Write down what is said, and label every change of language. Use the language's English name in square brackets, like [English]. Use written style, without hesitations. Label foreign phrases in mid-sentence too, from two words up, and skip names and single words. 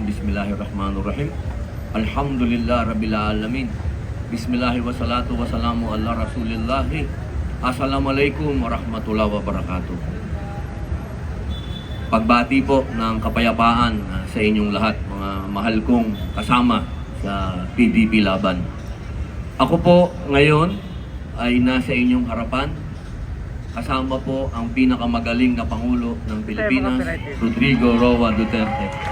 [Arabic] بسم الله الرحمن الرحيم. الحمد لله رب العالمين. بسم الله والصلاة والسلام على رسول الله. السلام عليكم ورحمة الله وبركاته. [Filipino] Pagbati po ng kapayapaan sa inyong lahat, mga mahal kong kasama sa PDP Laban. Ako po ngayon ay nasa inyong harapan kasama po ang pinakamagaling na Pangulo ng Pilipinas, Rodrigo Roa Duterte.